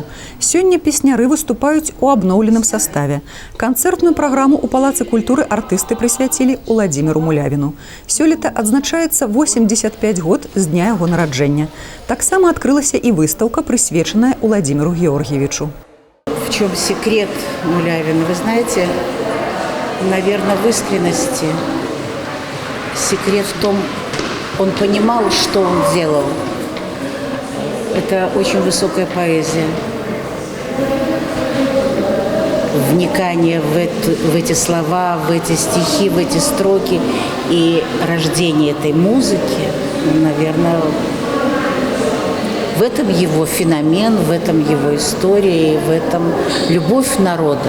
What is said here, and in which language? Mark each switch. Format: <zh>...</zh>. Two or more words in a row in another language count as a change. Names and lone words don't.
<be>Сёння песняры выступаюць у абноўленым саставе. Канцэртную праграму ў Палацы культуры артысты прысвяцілі Уладзіміру Мулявіну. Сёлета адзначаецца 85 год з дня яго нараджэння. Таксама адкрылася і выстаўка, прысвечаная Уладзіміру Георгиевичу.</be> <ru>В чем секрет Мулявина? Вы знаете, наверное, в искренности. Секрет в том, он понимал, что он делал. Это очень высокая поэзия. Вникание в эти слова, в эти стихи, в эти строки и рождение этой музыки, наверное, в этом его феномен, в этом его история, в этом любовь народа.</ru>